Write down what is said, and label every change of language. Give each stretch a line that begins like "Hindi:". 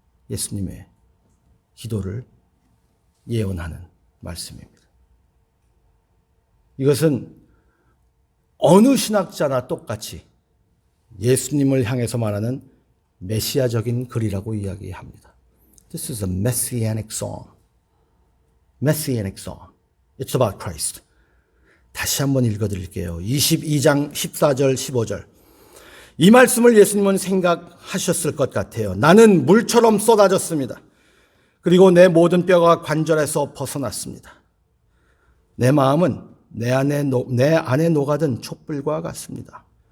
Korean: 예수님의 기도를 예언하는 말씀입니다. 이것은 어느 신학자나 똑같이 예수님을 향해서 말하는 메시아적인 글이라고 이야기합니다.
English: This is a messianic song. Messianic song. It's about Christ.
Korean: 다시 한번 읽어드릴게요. 22장 14절 15절. 이 말씀을 예수님은 생각하셨을 것 같아요. 나는 물처럼 쏟아졌습니다. 그리고 내 모든 뼈가 관절에서 벗어났습니다. 내 마음은 내 안에 녹아든 촛불과 같습니다.